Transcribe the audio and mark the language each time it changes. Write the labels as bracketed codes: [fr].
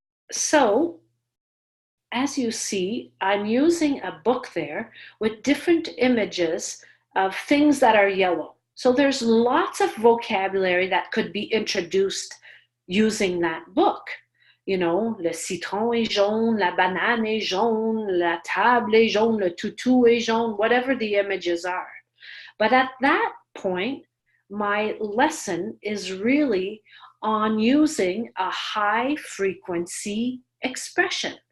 [en] So, as you see, I'm using a book there with different images of things that are yellow. So there's lots of vocabulary that could be introduced using that book. You know, [fr] le citron est jaune, la banane est jaune, la table est jaune, le toutou est jaune, [en] whatever the images are. But at that point, my lesson is really on using a high frequency expression.